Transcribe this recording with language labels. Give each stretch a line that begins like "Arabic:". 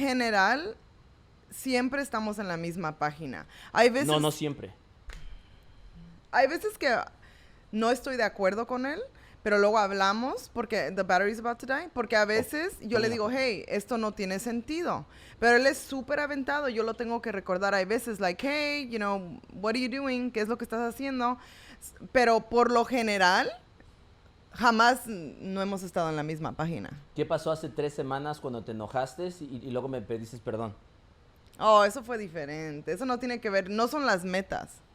Spanish: En general, siempre estamos en la misma página. Hay veces... No siempre. Hay veces que no estoy de acuerdo con él, pero luego hablamos porque
English: the battery's about to die,
Spanish: porque a veces yo le digo, hey, esto no tiene sentido. Pero él es súper aventado, yo lo tengo que recordar. Hay veces
English: like, hey, you know, what are you doing?
Spanish: ¿Qué es lo que estás haciendo? Pero por lo general, jamás no hemos estado en la misma página. ¿Qué pasó hace 3 semanas cuando te enojaste y luego me pediste perdón? Oh, eso fue diferente. Eso no tiene que ver, no son las metas.